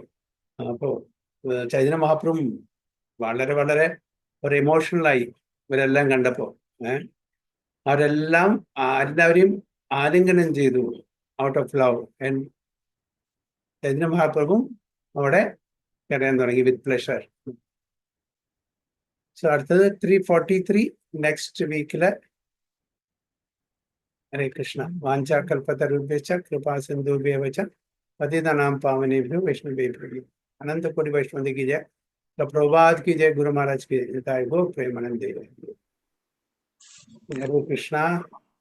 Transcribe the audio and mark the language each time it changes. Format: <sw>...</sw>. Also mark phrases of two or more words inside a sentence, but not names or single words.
<ml>അപ്പോൾ ചൈതന്യ മഹാപ്രഭു വളരെ വളരെ ഒരു ഇമോഷണലായി ഇവരെല്ലാം കണ്ടപ്പോ അവരെല്ലാം എല്ലാവരെയും ആലിംഗനം ചെയ്തു</ml> <en>out of love.</en> <ml>ആൻഡ് ചൈതന്യ മഹാപ്രഭു അവിടെ കരയാൻ തുടങ്ങി</ml> <en>with pleasure.</en> <ml>സോ അടുത്തത് 343</ml> <en>next week.</en> <sa>ഹരേ കൃഷ്ണ. വാഞ്ചാകൽപതരുഭ്യശ്ച കൃപാ സിന്ധുഭ്യവ ച പതിതനാം പാവനേഭ്യോ വൈഷ്ണവേഭ്യോ.</sa> <hi>अनंत कोटि वैष्णव की जय. प्रभुपाद की जय. गुरु महाराज की जय. गो प्रेमानंद. हरे कृष्णा.</hi>